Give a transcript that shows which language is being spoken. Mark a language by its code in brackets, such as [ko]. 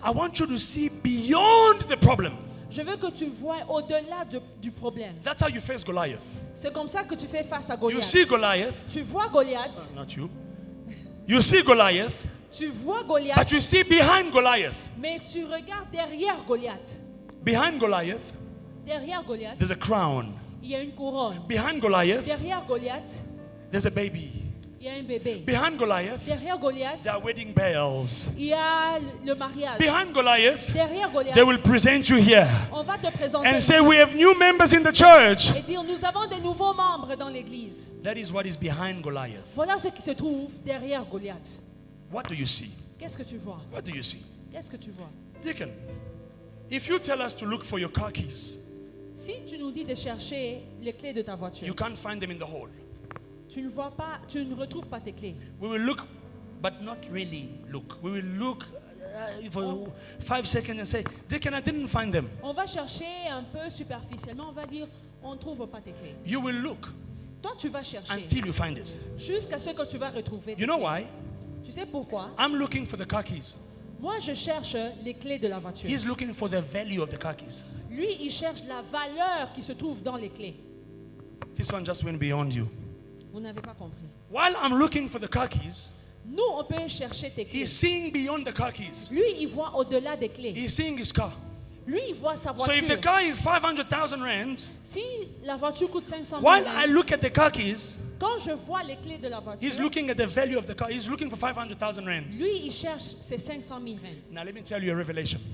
[en] I want you to see beyond the problem. [fr] Je veux que tu vois au-delà du problème. [en] That's how you face Goliath. [fr] C'est comme ça que tu fais face à [en] You [fr] Goliath. [en] see Goliath, [fr] Tu vois Goliath, [en] not you. You see Goliath, [fr] tu vois Goliath, [en] but you see behind Goliath. [fr] mais tu regardes derrière Goliath. [en] Behind Goliath, [fr] Derrière Goliath, [en] there's a crown. [fr] il y a une couronne. [en] Behind Goliath, [fr] Derrière Goliath, [en] there's a baby. [fr] il y a un bébé. [en] Behind Goliath, [fr] Derrière Goliath, [en] there are wedding bells. [fr] il y a le mariage. [en] Behind Goliath, [fr] Derrière Goliath, [en] they will present you here [fr] on va te présenter [en] and say, we have new members in the church. [fr] et dire nous avons des nouveaux membres dans l'église. [en] That is what is behind Goliath. [fr] Voilà ce qui se trouve derrière Goliath. [en] What do you see? [fr] Qu'est-ce que tu vois? [en] What do you see? [fr] Qu'est-ce que tu vois? [en] Deacon, if you tell us to look for your car keys, [fr] Si tu nous dis de chercher les clés de ta voiture, [en] you can't find them in the hall. [fr] tu ne vois pas, tu ne retrouves pas tes clés. [en] We will look, but not really look. We will look for 5 seconds and say, Deacon, I didn't find them. [fr] On va chercher un peu superficiellement, on va dire on ne trouve pas tes clés. [en] You will look [fr] Toi, tu vas chercher [en] until you find it. [fr] jusqu'à ce que tu vas retrouver. tes [en] You know [fr] clés. [en] why? [fr] Tu sais pourquoi? [en] I'm looking for the car keys. [fr] Moi, je cherche les clés de la voiture. [en] He's looking for the value of the car keys. [fr] Lui, il cherche la valeur qui se trouve dans les clés. [en] This one just went beyond you. [fr] Vous n'avez pas compris. [en] While I'm looking for the car keys, [fr] Nous, on peut chercher tes clés. [en] he's seeing beyond the car keys. [fr] Lui, il voit au-delà des clés. [en] He's seeing his car. [fr] Lui, il voit sa [en] So if the [fr] voiture. [en] car is 500,000 rand, [fr] Si la voiture coûte 500 000 [en] while I [fr] rand, [en] look at the car keys, [fr] quand je vois les clés de la voiture, [en] he's looking at the value of the car. He's looking for 500,000 rand. [fr] lui, il cherche ses 500 000 rand. [en] Now let me tell you a revelation.